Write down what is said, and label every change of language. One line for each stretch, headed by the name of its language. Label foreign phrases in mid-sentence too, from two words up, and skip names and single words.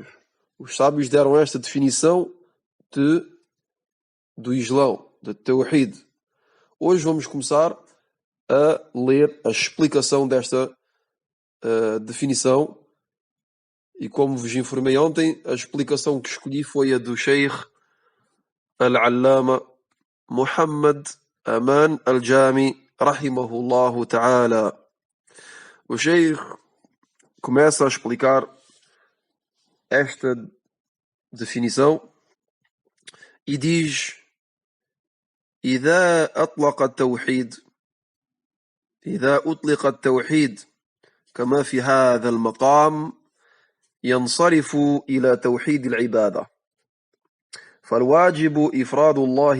Portuguese: Os sábios deram esta definição do Islão, de Tawhid. Hoje vamos começar a ler a explicação desta definição. E como vos informei ontem, a explicação que escolhi foi a do Sheikh Al-Allama Muhammad Aman Al-Jami
Arabic: رحمه الله تعالى.
Portuguese: O Sheikh começa a explicar esta definição e diz:
Arabic: إذا أطلق التوحيد كما في هذا المقام ينصرف إلى توحيد العبادة، فالواجب إفراد الله